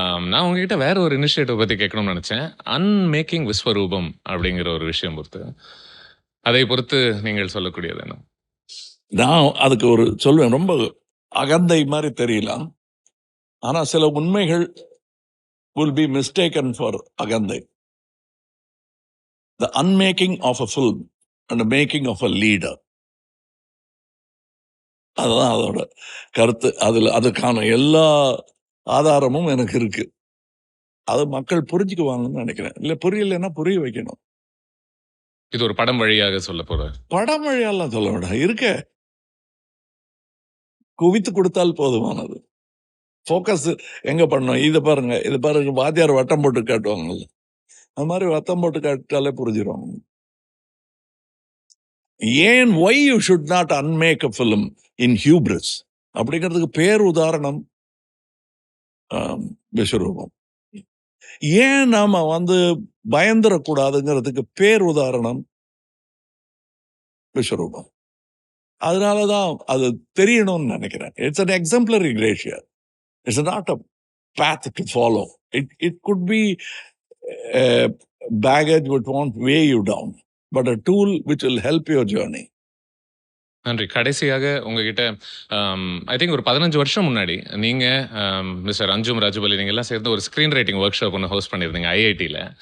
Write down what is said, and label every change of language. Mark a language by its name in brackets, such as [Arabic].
[Tamil] நான் உங்ககிட்ட வேற ஒரு இனிஷியேட்டிவ் பத்தி கேட்கணும்னு நினைச்சேன். அன்மேக்கிங் விஸ்வரூபம் அப்படிங்கிற ஒரு விஷயம் பொறுத்து, அதை பொறுத்து நீங்கள் சொல்லக்கூடியது என்ன? நான் அதுக்கு ஒரு சொல்வேன், ரொம்ப அகந்தை மாதிரி தெரியலாம். ஆனா சில உண்மைகள் [English] will be mistaken for [Tamil] அகந்தை. [English] The unmaking of a film and the making of a leader. [Tamil] அதுதான் அதோட கருத்து. அதுக்கான எல்லா ஆதாரமும் எனக்கு இருக்கு. அது மக்கள் புரிஞ்சுக்குவாங்கன்னு நினைக்கிறேன். இல்ல புரியலைன்னா புரிய வைக்கணும். இது ஒரு படம் வழியாக சொல்ல போற படம் வழியெல்லாம் சொல்ல வேண்டாம். இருக்க குவித்து கொடுத்தால் போதுமானது. ஃபோக்கஸ் எங்க பண்ணணும், இது பாருங்க வாத்தியார் வட்டம் போட்டு காட்டுவாங்கல்ல, அது மாதிரி வட்டம் போட்டு காட்டாலே புரிஞ்சிருவாங்க. [English] ஏன் why you should not unmake a film in hubris [Tamil] அப்படிங்கிறதுக்கு பேர் உதாரணம் விஸ்வரூபம். ஏன் நாம பயந்துடக்கூடாதுங்கிறதுக்கு பேர் உதாரணம் விஸ்வரூபம். அதனாலதான் அது தெரியணும்னு நினைக்கிறேன். [English] It's an exemplary glacier. It's not a path to follow. It could be a baggage which won't weigh you down, but a tool which will help your journey. [Tamil] நன்றி. கடைசியாக உங்ககிட்ட [English] I think [Tamil] ஒரு 15 வருஷம் முன்னாடி நீங்க மிஸ்டர் அஞ்சும் ராஜுபலி நீங்க எல்லாம் சேர்ந்து ஒரு ஸ்கிரீன் ரைட்டிங் ஒர்க் ஷாப் ஒன்று ஹோஸ்ட் பண்ணியிருந்தீங்க ஐஐடியில்.